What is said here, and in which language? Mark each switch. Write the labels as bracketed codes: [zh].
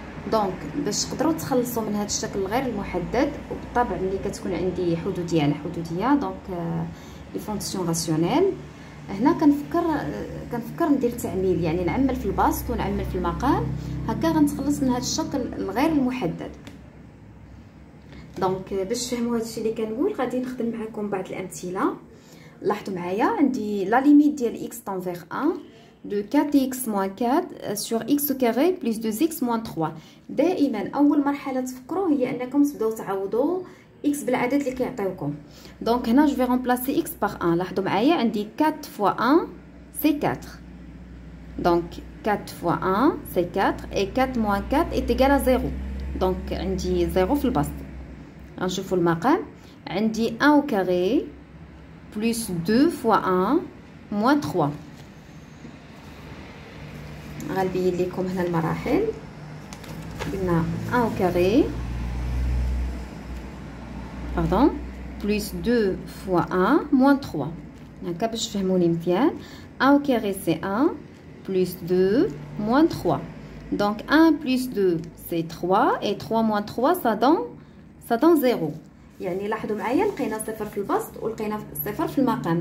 [ar] دونك باش تقدروا تخلصوا من هذا الشكل غير المحدد، وبالطبع ملي كتكون عندي حدوديه دونك [fr] لي فونكسيون راسيونيل، [ar] هنا كنفكر ندير تعميل، يعني نعمل في البسط ونعمل في المقام، هكا غنتخلص من هذا الشكل الغير المحدد. دونك باش تفهموا هذا الشيء اللي كنقول غادي نخدم معكم بعض الامثله. لاحظوا معايا عندي [fr] لا ليميت ديال x تنفيغ 1 de 4x moins 4 sur x carré plus 2x moins 3. [ar] دائما اول مرحله تفكروا هي انكم تبداو تعوضوا x بالعدد اللي كيعطيوكم. [fr] دونك هنا جو في remplacer x par 1. [ar] لاحظوا معايا عندي [fr] 4 fois 1 c'est 4. donc 4 fois 1 c'est 4 et 4 moins 4 est égal à 0. [ar] donc عندي 0 في البسط. غنشوفوا المقام عندي [fr] 1 au carré plus 2 fois 1 moins 3. [ar] غنبين لكم هنا المراحل. [fr] قلنا 1 au carré pardon plus 2 fois 1 moins 3. [ar] هكا باش تفهموني مزيان. [fr] 1 au carré c'est 1 plus 2 moins 3. donc 1 plus 2 c'est 3 et 3 moins 3 ça donne 0. [ar] يعني لاحظوا معايا لقينا صفر في البسط ولقينا صفر في المقام.